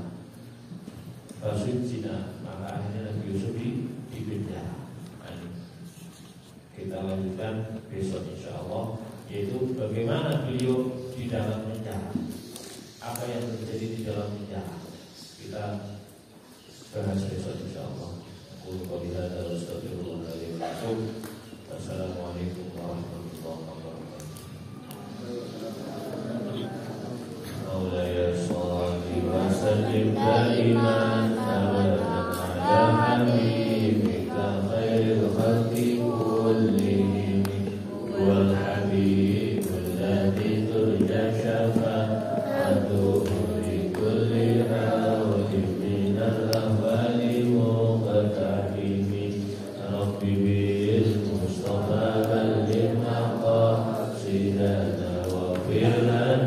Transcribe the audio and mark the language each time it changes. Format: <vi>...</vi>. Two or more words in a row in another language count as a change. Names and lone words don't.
<id>Rasul Cina, maka akhirnya Nabi Yusuf di penjara. Kita lanjutkan besok</id> <ar>إن شاء الله,</ar> <id>yaitu bagaimana beliau di dalam penjara, apa yang terjadi di dalam penjara. Kita bahas besok insyaallah.</id> <ar>قل قولي هذا وأستغفر الله ولكم. والسلام عليكم ورحمة الله وبركاته. مولاي صل وسلم دائما أبدا على حبيبك خير الخلق كلهم والحبيب الذي ترجى شفاعته لكل هول من الأهوال مقتحم ربي بالمصطفى واغفر لنا</ar>